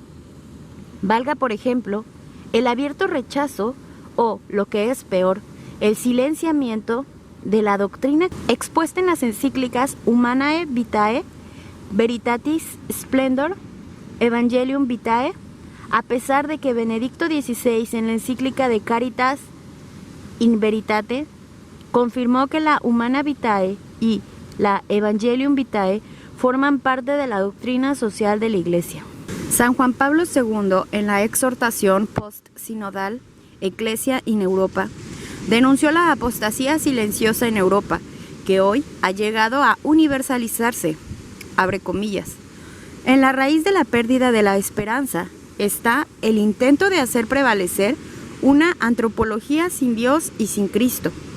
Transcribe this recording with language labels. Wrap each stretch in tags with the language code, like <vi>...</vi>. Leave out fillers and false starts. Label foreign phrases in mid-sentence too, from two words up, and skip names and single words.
<es>Valga, por ejemplo, el abierto rechazo o, lo que es peor, el silenciamiento de la doctrina expuesta en las encíclicas Humanae Vitae, Veritatis Splendor, Evangelium Vitae, a pesar de que Benedicto XVI en la encíclica de Caritas in Veritate confirmó que la Humanae Vitae y la Evangelium Vitae forman parte de la doctrina social de la Iglesia. San Juan Pablo II, en la exhortación post-sinodal Ecclesia in Europa, denunció la apostasía silenciosa en Europa, que hoy ha llegado a universalizarse, abre comillas. En la raíz de la pérdida de la esperanza está el intento de hacer prevalecer una antropología sin Dios y sin Cristo.</es>